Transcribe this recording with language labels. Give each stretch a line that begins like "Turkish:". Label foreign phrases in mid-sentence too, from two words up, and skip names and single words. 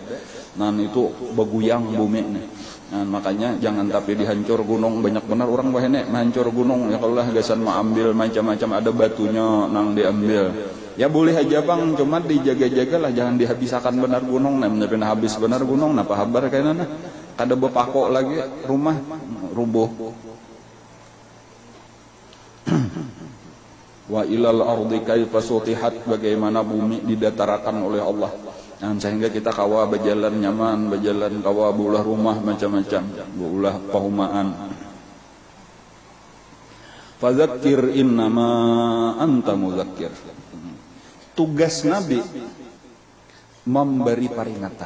Banjar: Nah itu beguyang bumi nih. Nah, makanya jangan tapi dihancur gunung, banyak benar orang bahene menghancur gunung ya kalau lah gasan mau ambil macam-macam ada batunya nang diambil. Ya boleh aja bang, cuma dijaga-jaga lah jangan dihabiskan benar gunung, namanya habis benar gunung napa habar kayaknya kada bepako lagi rumah rubuh.
Arabic: وإلى الأرض كيف سطحت,
Banjar: bagaimana bumi didatarakan oleh Allah. Nah, sehingga kita kawa berjalan nyaman, berjalan kawa bulah rumah macam-macam, bulah pahumaan.
Arabic: فذكر إنما أنت مذكر.
Indonesian: Tugas Nabi memberi peringatan.